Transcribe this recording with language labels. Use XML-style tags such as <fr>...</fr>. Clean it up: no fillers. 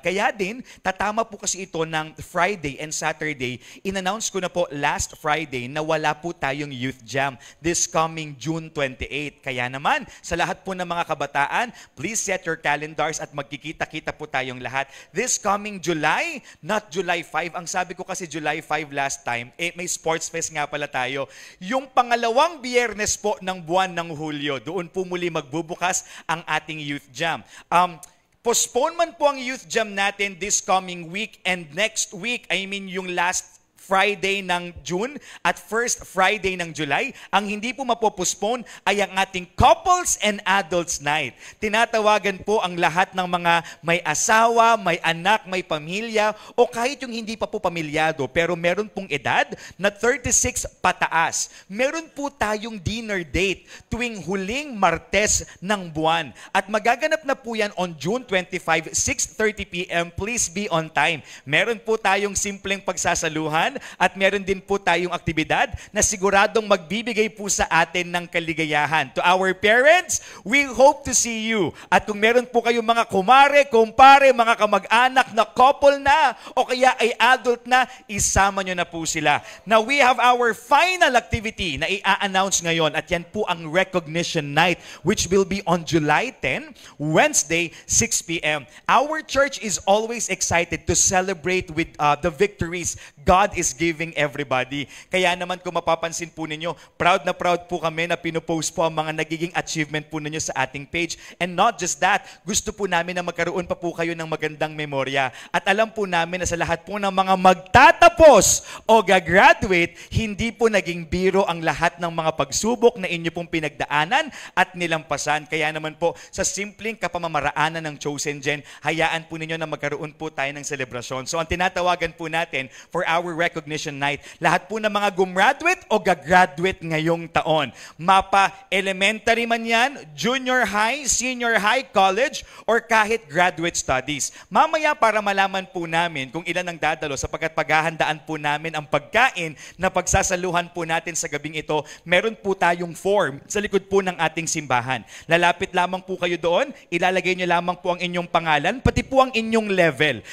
<tl>Kaya din, tatama po kasi ito ng Friday and Saturday. In-announce ko na po last Friday na wala po tayong Youth Jam this coming June 28. Kaya naman, sa lahat po ng mga kabataan,</tl> <en>please set your calendars</en> <tl>at magkikita-kita po tayong lahat.</tl> <en>This coming July, not July 5.</en> <tl>Ang sabi ko kasi July 5 last time, may Sports Fest nga pala tayo. Yung pangalawang biyernes po ng buwan ng Hulyo, doon po muli magbubukas ang ating Youth Jam. Postpone man po ang</tl> <en>Youth Jam natin this coming week and next week, I mean yung last Friday ng June at first Friday ng July.</en> <tl>Ang hindi po mapopospone ay ang ating Couples and Adults Night. Tinatawagan po ang lahat ng mga may asawa, may anak, may pamilya, o kahit yung hindi pa po pamilyado pero meron pong edad na 36 pataas. Meron po tayong dinner date tuwing huling Martes ng buwan. At magaganap na po yan on June 25, 6:30 p.m.</tl> <en>Please be on time.</en> <tl>Meron po tayong simpleng pagsasaluhan at meron din po tayong aktibidad na siguradong magbibigay po sa atin ng kaligayahan.</tl> <en>To our parents, we hope to see you.</en> <tl>At kung meron po kayong mga kumare, kumpare, mga kamag-anak na couple na o kaya ay adult na, isama nyo na po sila.</tl> <en>Now, we have our final activity</en> <tl>na i-announce ngayon at yan po ang</tl> <en>Recognition Night which will be on July 10, Wednesday, 6 p.m. Our church is always excited to celebrate with the victories God is giving everybody.</en> <tl>Kaya naman kung mapapansin po ninyo, proud na proud po kami na pinopost po ang mga nagiging achievement po ninyo sa ating page.</tl> <en>And not just that,</en> <tl>gusto po namin na magkaroon pa po kayo ng magandang memorya. At alam po namin na sa lahat po ng mga magtatapos o gagraduate, hindi po naging biro ang lahat ng mga pagsubok na inyo pong pinagdaanan at nilampasan. Kaya naman po, sa simpleng kapamamaraanan ng Chosen Gen, hayaan po ninyo na magkaroon po tayo ng selebrasyon. So ang tinatawagan po natin</tl> <en>for our recognition recognition night.</en> <tl>Lahat po ng mga gumraduate o gagraduate ngayong taon.</tl> <en>Mapa elementary man yan, junior high, senior high, college, or kahit graduate studies.</en> <tl>Mamaya para malaman po namin kung ilan ang dadalo sapagkat paghahandaan po namin ang pagkain na pagsasaluhan po natin sa gabing ito, meron po tayong form sa likod po ng ating simbahan. Lalapit lamang po kayo doon, ilalagay nyo lamang po ang inyong pangalan, pati po ang inyong level.</tl>